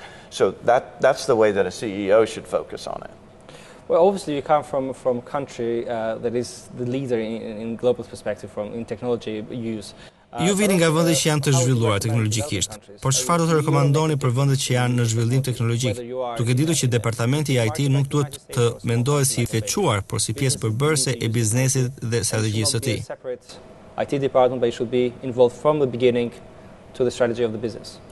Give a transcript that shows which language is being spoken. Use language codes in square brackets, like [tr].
[en] So that's the way that a CEO should focus on it. Well, obviously you come from a country that is the leader in global perspective in technology use. [sq] Ju vini nga vende që janë të zhvilluara teknologjikisht, por çfarë do të rekomandoni për vendet që janë në zhvillim teknologjik, duke ditur që departamenti i IT nuk duhet të mendohet si veçuar, por si pjesë përbërëse e biznesit dhe strategjisë së tij. [en] IT department, but it should be involved from the beginning to the strategy of the business.